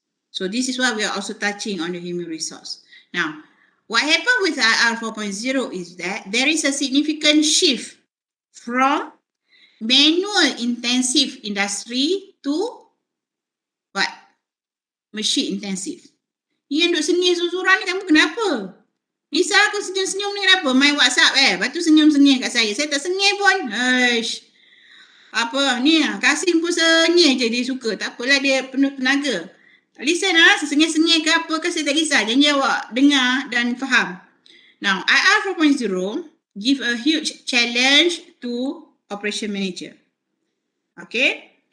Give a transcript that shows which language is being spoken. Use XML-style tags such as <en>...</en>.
<en>So this is why we are also touching on the human resource. Now, what happened with IR 4.0 is that there is a significant shift from manual intensive industry to what? Machine intensive.</en> <ms>Ni yang duk senyum susuran ni kamu kenapa? Nisa aku senyum-senyum ni kenapa? Main WhatsApp lepas tu senyum-senyum kat saya. Saya tak senyum pun. Apa ni? Kasim pun senyum je dia suka. Tak apalah dia penuh tenaga. Listen sengih-sengih ke apa ke saya tak kisah. Janji awak dengar dan faham.</ms> <en>Now, IR 4.0 give a huge challenge to operation manager. Okay?</en>